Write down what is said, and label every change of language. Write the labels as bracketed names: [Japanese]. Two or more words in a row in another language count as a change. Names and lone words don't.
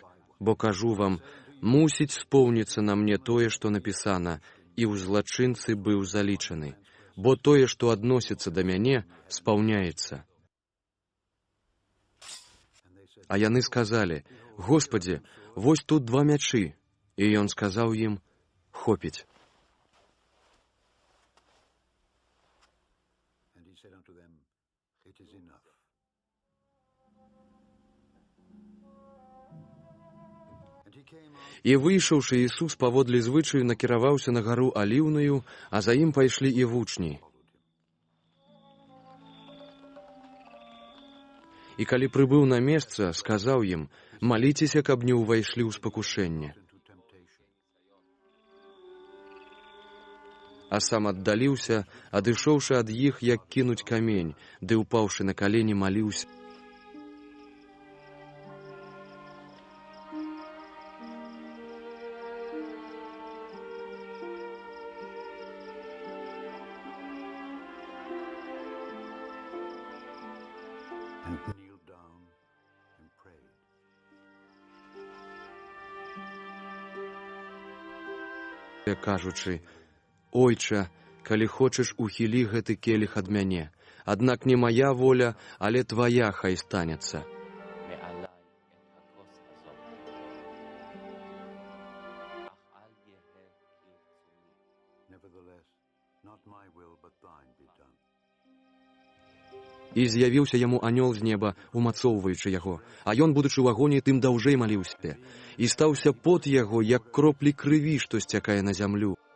[Belarusian] Бо кажу вам, мусіць споўніцца на мне тое, што напісана: і ў злачынцы быў залічаны. Бо тое, што адносіцца да мяне, спаўняецца». А яны сказалі: «Господи, вось тут 2 мячы». І ён сказаў ім: «Хопіць». [English] And he said unto them, It is enough. And he came out. [Belarusian] І выйшаўшы, Ісус паводле звычаю накіраваўся на гару Аліўную, а за ім пайшлі і вучні. І калі прыбыў на месца, сказаў ім: «Маліцеся, каб не ўвайшлі ў спакушэнне». А сам аддаліўся, адышоўшы ад іх, як кінуць камень, ды ўпаўшы на калені маліўся. [English] And kneeled down and prayed. [Belarusian] Кажучы: «Ойча, калі хочаш, ухілі гэты келіх ад мяне. Аднак не мая воля, але твая хай станецца». [English] Nevertheless, not my will, but thine be done. [Belarusian] І з'явіўся яму анёл з неба, умацоўваючы яго, а ён, будучы ў агоні, тым даўжэй маліўся. І стаўся пот яго, як кроплі крыві, што сцякае на зямлю.